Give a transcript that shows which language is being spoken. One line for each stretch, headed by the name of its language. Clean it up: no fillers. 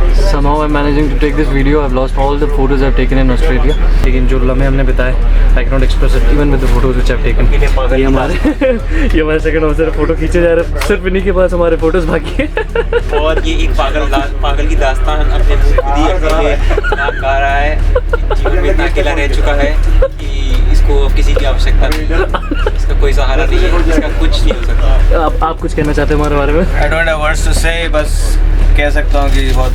English: Somehow I'm managing to take this video. I've lost all the photos I've taken in Australia.
Hindi: लेकिन जो लम्हे हमने बिताए,
English: I cannot express it even with the photos which I've taken.
Hindi: ये हमारे second officer photo खींचे जा रहे हैं, सिर्फ इन्हीं के पास हमारे फोटोज बाकी हैं। और ये एक पागल की दास्तान अपने मुंह खुद ही अकेले गा रहा है। जीवन में इतना अकेला रह चुका है कि इसको किसी की आवश्यकता नहीं है, इसका कोई सहारा नहीं है, इसका कुछ नहीं हो सकता। आप कुछ कहना चाहते हैं हमारे बारे में?
English: I don't have words to say,
Hindi: बस कह सकता हूँ कि बहुत